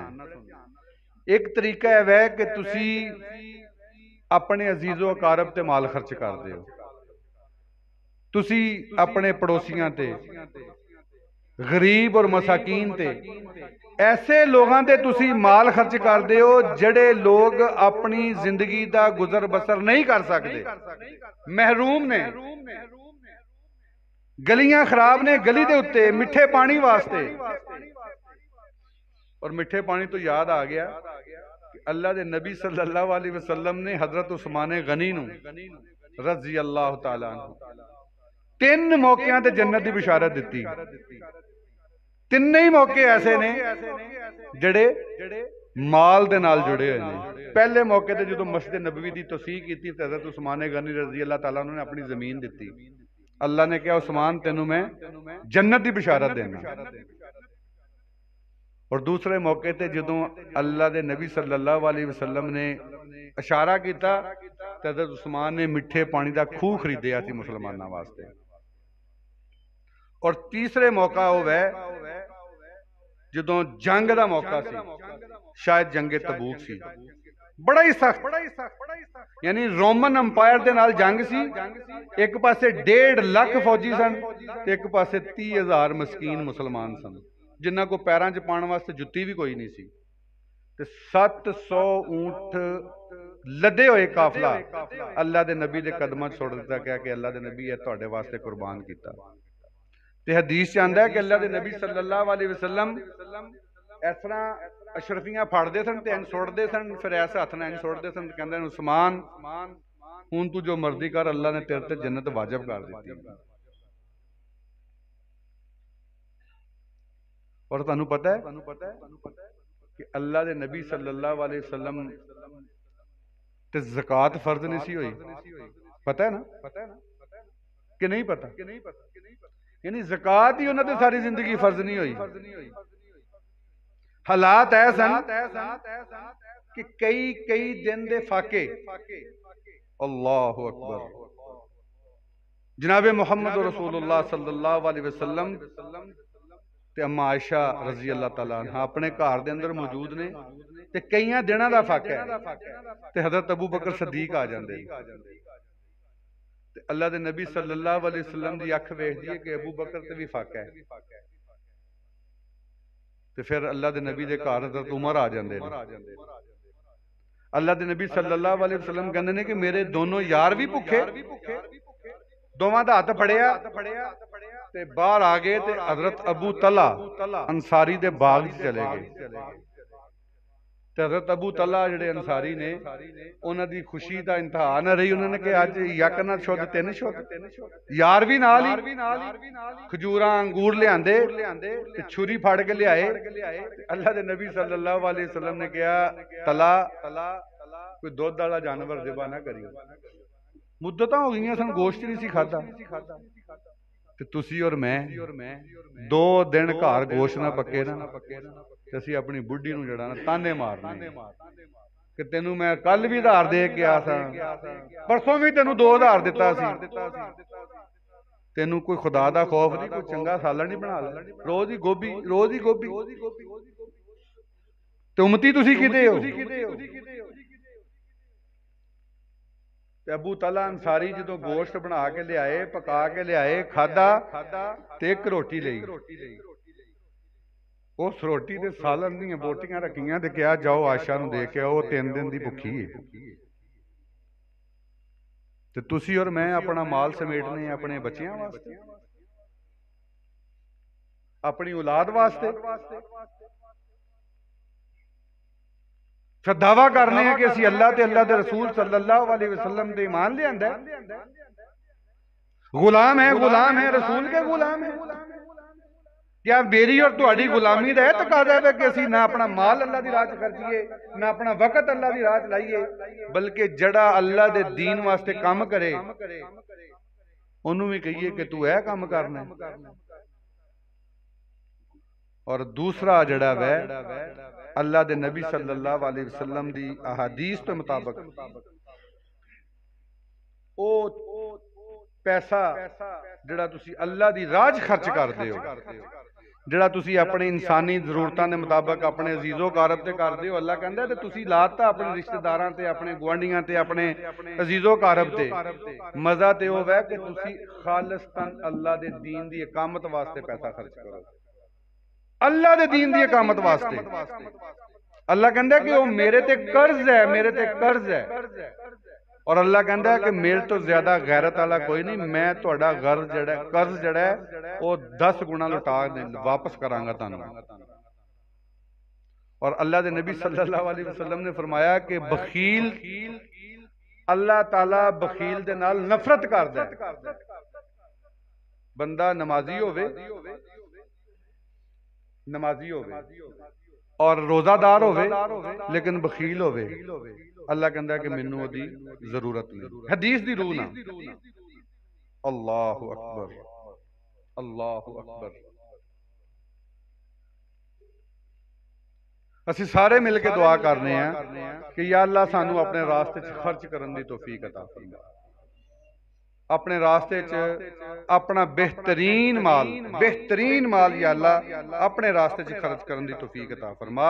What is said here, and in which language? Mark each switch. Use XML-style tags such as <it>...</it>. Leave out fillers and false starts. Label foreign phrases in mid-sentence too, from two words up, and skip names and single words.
<pa>ایک طریقہ ہے وہ کہ تسی اپنے عزیزو اقارب تے مال خرچ کردے ہو، تسی اپنے پڑوسیاں تے، غریب اور مساکین تے، ایسے لوگوں تے تسی مال خرچ کردے ہو جڑے لوگ اپنی زندگی دا گزر بسر نہیں کر سکتے، محروم نے، گلیاں خراب نے، گلی دے اتے مٹھے پانی واسطے. اور مٹھے پانی تو یاد آ گیا کہ اللہ دے نبی</pa> <ar>صلى الله عليه وسلم</ar> <pa>نے حضرت عثمان غنی نوں</pa> <ar>رضي الله تعالى عنه</ar> <pa>3 موقعیاں تے جنت دی بشارت دتی. تنّے ہی موقعے ایسے نے جڑے مال دے نال جڑے ہوئے ہیں. پہلے موقعے تے جدوں مسجد نبوی دی توسیع کی تھی، حضرت عثمان غنی</pa> <ar>رضي الله تعالى عنه</ar> <pa>نے اپنی زمین دی. اللہ نے کہا، عثمان تینوں میں جنت دی بشارت دینا. اور دوسرے موقعے تے جدوں اللہ دے نبی</pa> <ar>صلى الله عليه وسلم</ar> <pa>نے اشارہ کیا، حضرت عثمان نے مٹھے پانی کا کھوہ خریدیا سی مسلمانوں واسطے. اور تیسرے موقع ہووے جدوں جنگ کا موقع سی، شاید جنگِ تبوک سی، بڑا ہی سخت، یعنی رومن ایمپائر دے نال جنگ سی. ایک پاسے 1.5 لاکھ فوجی سن، ایک پاسے 30,000 مسکین مسلمان سن، جنہاں کو پیراں چ پاؤن واسطے جتی بھی کوئی نہیں سی. تے 700 اونٹ لدے ہوئے قافلہ اللہ دے نبی دے قدماں چ سٹ دتا گیا کہ اللہ دے نبی یہ تہاڈے واسطے قربان کیتا. تے حدیث چ آندا ہے کہ اللہ دے نبی</pa> <ar>صلى الله عليه وسلم</ar> <pa>اس طرح اشرفیاں پھڑدے سن تے انج سٹدے سن، فیر اس ہتھ نال انج سٹدے سن، کہندے عثمان ہن توں جو مرضی کر، اللہ نے تیرے تے جنت واجب کر دی. اور تہانوں پتہ ہے کہ اللہ دے نبی</pa> <ar>صلى الله عليه وسلم</ar> <pa>تے زکات فرض نہیں سی ہوئی. پتہ ہے نا کہ نہیں پتہ?</pa> <ur>یعنی زکات ہی انہوں نے ساری زندگی فرض نہیں ہوئی.</ur> <pa>حالات اے سن کہ کئی کئی دن دے فاقے,</pa> <ar>الله أكبر,</ar> <pa>جنابِ محمد رسول اللہ</pa> <ar>صلى الله عليه وسلم</ar> <pa>تے اماں عائشہ</pa> <ar>رضي الله تعالى عنها</ar> <pa>اپنے گھر دے اندر موجود نے تے کئیاں دناں دا فاقہ ہے تے حضرت ابو بکر صدیق آ جاندے. اللہ دے نبی</pa> <ar>صلى الله عليه وسلم</ar> <pa>دی اکھ ویکھدی ہے کہ ابو بکر تے بھی فاقہ ہے، تے فیر اللہ دے نبی دے گھر حضرت عمر آ جاندے نے. اللہ دے نبی</pa> <ar>صلى الله عليه وسلم</ar> <pa>کہندے نے کہ میرے دونوں یار بھی بھکے، دوواں دا ہتھ پھڑیا تے باہر آ گئے تے حضرت ابو طلحہ انصاری دے باغ چ چلے گئے. حضرت ابو طلحہ جہڑے انصاری نے، انہاں دی خوشی دا انتہا نہ رہی. انہوں نے کہا اج</pa> <fa>یک نہ شد 3 شد,</fa> <pa>یار بھی نال ہی کھجوراں انگور لیاندے تے چھری پھڑ کے لیائے. اللہ دے نبی</pa> <ar>صلى الله عليه وسلم</ar> <pa>نے کہا، طلحہ کوئی دودھ والا جانور ذبح نہ کریو. مدتاں ہو گئی سن، گوشت نہیں سی کھادا۔ تے تسی اور میں 2 دن گھر گوشت نہ پکے نا، تے اسیں اپنی بڈھی نوں جڑا نہ طعنے مارنے کہ تینوں میں کل بھی ادھار دے کے گیا تھا، پرسوں بھی تینوں 2 ادھار دتا سی، تینوں کوئی خدا دا خوف نہیں، کوئی چنگا سالن نہیں بنا لے، روز ہی گوبھی، روز ہی گوبھی. تے امتی تسی کتے ہو? ابو طلحہ انصاری جو گوشت بنا کے لیائے، پکا کے لیائے, पका के लियाए, کھادا تے ایک روٹی لئی، اس روٹی تے سالن دی بوٹیاں رکھیاں تے کہا جاؤ عائشہ نوں دے کے آؤ، 3 دن دی بھکی ہے. تے تسی اور میں اپنا مال سمیٹنے اپنے بچیاں واسطے، اپنی اولاد واسطے، فیر دعویٰ کرنے ہیں کہ اسی اللہ تے اللہ دے رسول</pa> <ar>صلى الله عليه وسلم</ar> <pa>تے ایمان لیاندا ہے، غلام ہے رسول کے غلام ہے. کیا میری اور تہاڈی غلامی دا تقاضا ہے کہ اسی نہ اپنا مال اللہ دی راہ چ خرچیے، نہ اپنا وقت اللہ دی راہ چ لائیے، بلکہ جڑا اللہ دے دین واسطے کام کرے اونوں بھی کہیے کہ توں یہ کام کرنا. اور دوسرا جڑا وے اللہ دے نبی</pa> <ar>صلى الله عليه وسلم</ar> <pa>دی احادیث کے مطابق او پیسہ جڑا تسی اللہ دی راہ چ خرچ کردے ہو، جڑا تسی اپنے انسانی ضرورتاں دے مطابق اپنے عزیزو قارب تے کردے ہو، اللہ کہندا ہے تے تسی لاتا اپنے رشتے داراں تے، اپنے گوانڈیاں تے، اپنے عزیزو قارب تے. مزہ تے اوہ ہے کہ تسی خالصتاً اللہ دے دین دی اقامت واسطے پیسہ خرچ کرو، اللہ دے دین دی اقامت واسطے. اللہ کہندا کہ وہ میرے تے قرض ہے، میرے تے قرض ہے. اور اللہ کہندا ہے کہ میرے تو زیادہ غیرت والا کوئی نہیں، میں تہاڈا قرض جڑا ہے وہ 10 گنا لوٹا واپس کراں گا تہانوں. اور اللہ دے نبی</pa> <ar>صلى الله عليه وسلم</ar> <pa>نے فرمایا کہ بخیل اللہ تعالیٰ بخیل دے نال نفرت کردا ہے. بندہ نمازی ہووے اور روزہ دار ہووے لیکن بخیل ہووے، اللہ کہندا ہے کہ مینوں اودی ضرورت نہیں. حدیث دی روح نا.</pa> <ar>الله أكبر، الله أكبر.</ar> <pa>اسی سارے مل کے دعا کرنے ہیں کہ</pa> <ar>يا الله</ar> <pa>سانوں اپنے راستے چ خرچ کرنے کی توفیق عطا فرما، اپنے راستے چ اپنا بہترین مال</pa> <ar>يا الله</ar> <pa>اپنے راستے چ خرچ کرنے کی توفیق عطا فرما.</pa>